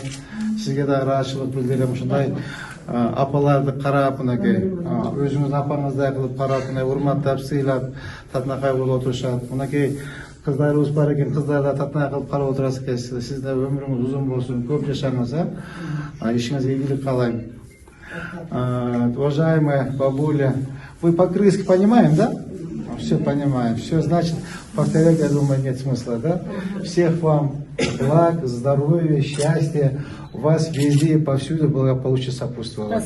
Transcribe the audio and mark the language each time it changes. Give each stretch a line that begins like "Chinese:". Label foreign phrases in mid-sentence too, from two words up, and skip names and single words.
Kyrgyz: Сизге да ыраазычылык билдирем. Ушундай апаларды карап, мынакей өзүңүздүн апаңыздай кылып карап, мына урматтап, сыйлап, татынакай болуп отурушат. Мынакей кыздарыбыз бар экен, кыздар да татынакай кылып карап отурасыз экенсиз. Сиздин өмүрүңүз узун болсун, көп жашаңыз, ишиңизге ийгилик каалайм.
Russian: Уважаемая бабуля, вы по-крымски понимаем, да? Все понимаем, все, значит, повторять, я думаю, нет смысла, да? Всех вам благ, здоровья, счастья, вас везде и повсюду благополучие сопутствовало.